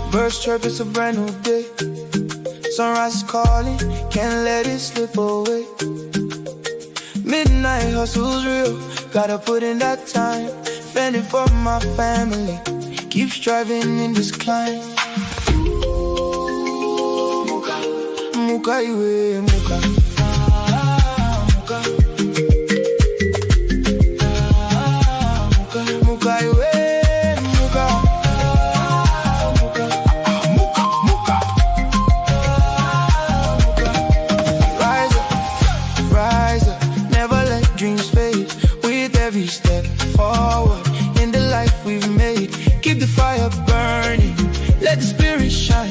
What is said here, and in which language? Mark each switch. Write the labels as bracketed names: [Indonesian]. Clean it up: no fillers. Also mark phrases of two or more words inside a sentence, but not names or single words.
[English] birds chirp, it's a brand new day. Sunrise is calling, can't let it slip away. Midnight hustle's real, gotta put in that time. Fending for my family, keep striving in this climb. [Shona] Muka, muka iwe, muka. Muka iwe, muka. [English] Rise up, rise up, never let dreams fade. With every step forward in the life we've made, keep the fire burning, let the spirit shine.